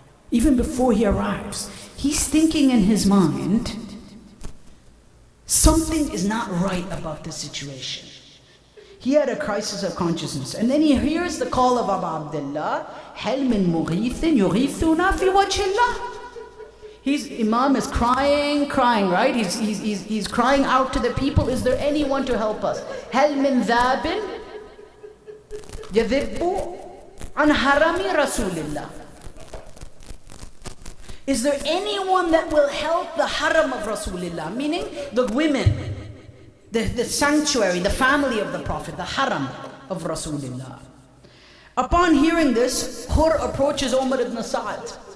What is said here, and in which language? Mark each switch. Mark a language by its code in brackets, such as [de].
[en] Even before he arrives, he's thinking in his mind, something is not right about the situation. He had a crisis of consciousness. And then he hears the call of Abu Abdullah, [ar] هَلْ مِن مُغِيثٍ يُغِيثُنَا فِي وَجْهِ اللَّهِ. [en] Imam is crying, right? He's crying out to the people, is there anyone to help us? [ar] هل من ذاب يذب عن حرم رسول الله. [en] Is there anyone that will help the haram of Rasulullah? Meaning the women, the sanctuary, the family of the Prophet, the haram of Rasulullah. Upon hearing this, Hur approaches Umar ibn Sa'd.